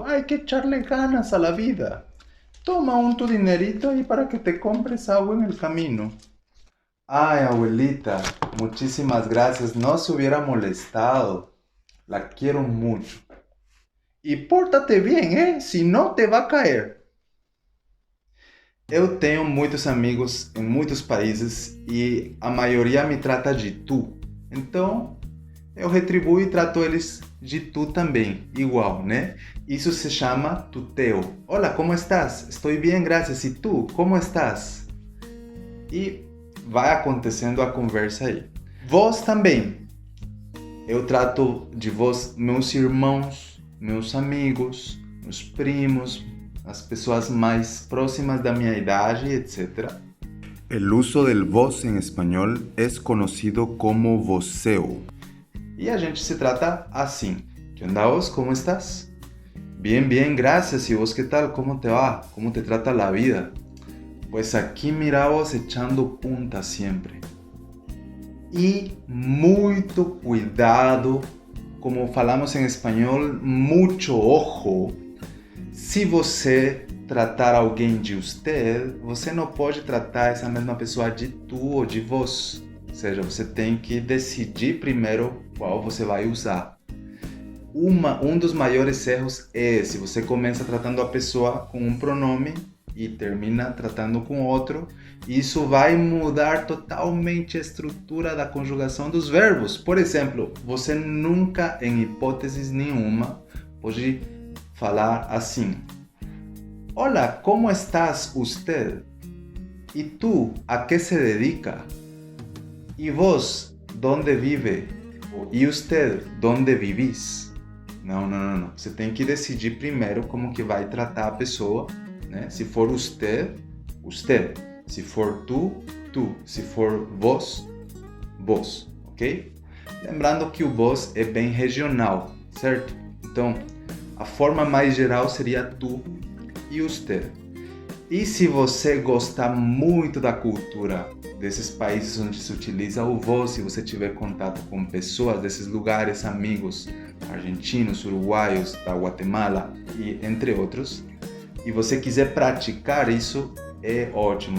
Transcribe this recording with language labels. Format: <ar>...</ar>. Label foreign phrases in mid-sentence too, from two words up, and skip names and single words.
<es>Hay que echarle ganas a la vida. Toma tu dinerito ahí para que te compres agua en el camino. Ay, abuelita, muchísimas gracias. No se hubiera molestado. La quiero mucho. Y pórtate bien, ¿eh? Si no, te va a caer.</es> <pt>Eu tenho muitos amigos em muitos países e a maioria me trata de tu. Então, eu retribuo e trato eles de tu também, igual, né? Isso se chama tuteo.</pt> <es>Hola, ¿cómo estás? Estoy bien, gracias. E tu, ¿cómo estás?</es> <pt>E vai acontecendo a conversa aí. Vós também. Eu trato de vós meus irmãos, meus amigos, meus primos, as pessoas mais próximas da minha idade, etc.</pt> <es>El uso del vos en español es conocido como voceo.</es> <pt>E a gente se trata assim.</pt> <es>¿Qué onda vos? ¿Cómo estás? Bien, bien, gracias. ¿Y vos qué tal? ¿Cómo te va? ¿Cómo te trata la vida? Pues aquí miramos echando punta siempre.</es> <pt>E muito cuidado, como falamos em espanhol, muito ojo. Se você tratar alguém de usted, você não pode tratar essa mesma pessoa de tu ou de vos. Ou seja, você tem que decidir primeiro qual você vai usar. Um dos maiores erros é se você começa tratando a pessoa com um pronome e termina tratando com outro. Isso vai mudar totalmente a estrutura da conjugação dos verbos. Por exemplo, você nunca, em hipótese nenhuma, pode falar assim:</pt> <es>Hola, ¿cómo estás usted? ¿Y tú, a qué se dedica? ¿Y vos, dónde vive? ¿Y usted, dónde vivís?</es> <pt>Não. Você tem que decidir primeiro como que vai tratar a pessoa, né? Se for usted, usted. Se for tu, tu. Se for vos, vos, ok? Lembrando que o vos é bem regional, certo? Então, a forma mais geral seria tu e usted. E se você gostar muito da cultura desses países onde se utiliza o vos, se você tiver contato com pessoas desses lugares, amigos argentinos, uruguaios, da Guatemala e entre outros, e você quiser praticar isso, é ótimo.</pt>